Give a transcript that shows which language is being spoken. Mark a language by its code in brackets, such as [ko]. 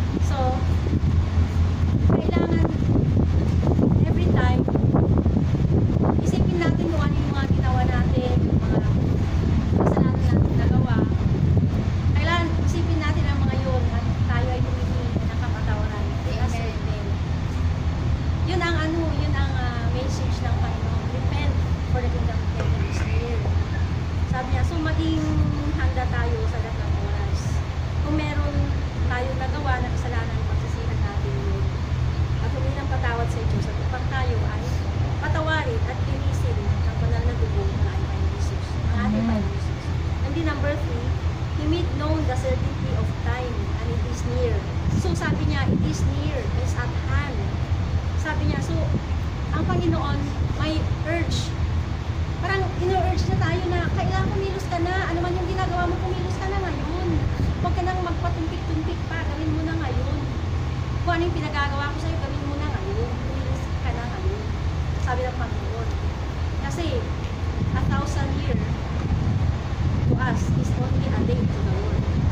[tl] So, kailangan, [en] every time, [tl] isipin natin kung ano yung mga ginawa natin, yung mga kasalanan natin nagawa. Kailangan, isipin natin ang mga yun, at tayo ay humingi ng kapatawaran. Amen. Yun ang message ng Panginoon. [en] Repent for the kingdom of heaven is near. [tl] Sabi niya, so maging handa tayo sa lahat ng oras. Kung meron tayong nagawa na kasalanan, pagsisihan natin yun. At humingi ng patawad sa Diyos at upang tayo ay patawarin at linisin ang banal na dugo ng ating Panginoon Jesus. Ang ating Panginoon Jesus. [en] And then number 3, He made known the certainty of time and it is near. [tl] So sabi niya, [en] it is near, is at hand. [tl] Sabi niya, so ang Panginoon may urge. Parang ino-urge na tayo na kailangan kumilos ka na. Ano man yung ginagawa mo, kumilos ka na ngayon. Huwag ka nang magpatumpik-tumpik pa. Gawin mo na ngayon. Kung ano yung pinagagawa ko sa'yo, gawin mo na ngayon. Kumilos ka na ngayon. Sabi ng Panginoon. [en] Kasi 1,000 year to us is only a day to the Lord.